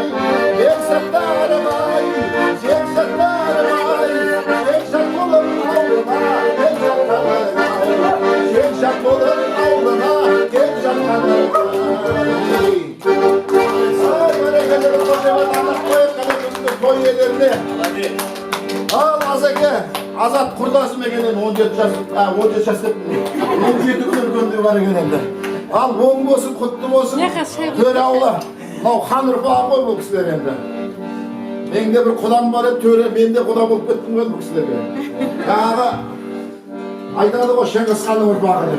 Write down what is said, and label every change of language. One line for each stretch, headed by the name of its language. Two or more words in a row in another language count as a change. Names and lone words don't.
Kazakh: Ек сәттәрім ай, ек сәттәрім ай, ек жақ болып ауылға кеп жатқанай. Ек жақ болып ауылға кеп жатқанай. Ай, бәрекелі қошемет аңлап қойып қана бүгінгі той иелеріне. Al Azeke, Azat kurdaşım egenen 17 жас деп 17 күн үлкендігі бар екен енді. Ал оң болсын, құтты болсын, төре аула. Мынау хан ұрпағы ғой бұл кісілер енді. Менде бір құдам бар еді, төре, мен де құда болып кеттім ғой бұл кісілерге. Жаңағы айтады ғой Шыңғыс ханның ұрпағы деп.